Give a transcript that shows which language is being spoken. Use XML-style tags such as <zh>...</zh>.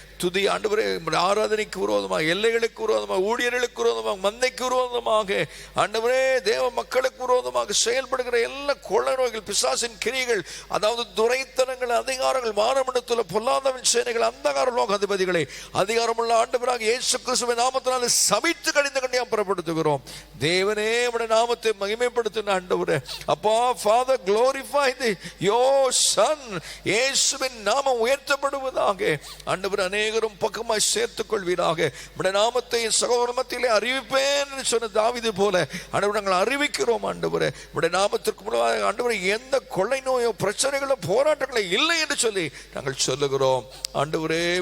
<ta>துதி ஆண்டவரே, ஆராதனைக்கு விரோதமாக, எல்லைகளுக்கு விரோதமாக, ஊழியர்களுக்கு விரோதமாக, மந்தைக்கு விரோதமாக ஆண்டவரே, தேவ மக்களுக்கு விரோதமாக செயல்படுகிற எல்லா கொள்ளை நோய்கள், பிசாசின் கிரியைகள், அதாவது துரைத்தனங்கள், அதிகாரங்கள், மானமண்டலத்தில் பொல்லாதவன் சேனைகள், அந்தகார லோக அதிபதிகளை அதிகாரமுள்ள ஆண்டவராக இயேசு கிறிஸ்துவின் நாமத்தினாலே சபித்து கடிந்து கண்டியா புறப்படுத்துகிறோம். தேவனே உம்முடைய நாமத்தை மகிமைப்படுத்தின ஆண்டவரே.</ta> <en>அப்பா, Father, glorify your son.</en> <ta>இயேசுவின் நாமம் உயர்த்தப்படுவதாக. ஆண்டவர் அநேகரும் பக்கமாய் சேர்த்துக் கொள்வீராக. உம்முடைய நாமத்தை சகோதர மத்தியிலே அறிவிப்பேன் என்று சொன்ன தாவீது போல ஆண்டவரே நாங்கள் அறிவிக்கிறோம் ஆண்டவரே. உம்முடைய நாமத்திற்கு முன்பாக ஆண்டவரே எந்த கொள்ளை நோயோ பிரச்சனைகளோ போராட்டங்களோ இல்லை என்று சொல்லி நாங்கள் சொல்லுகிறோம் ஆண்டவரே.</ta>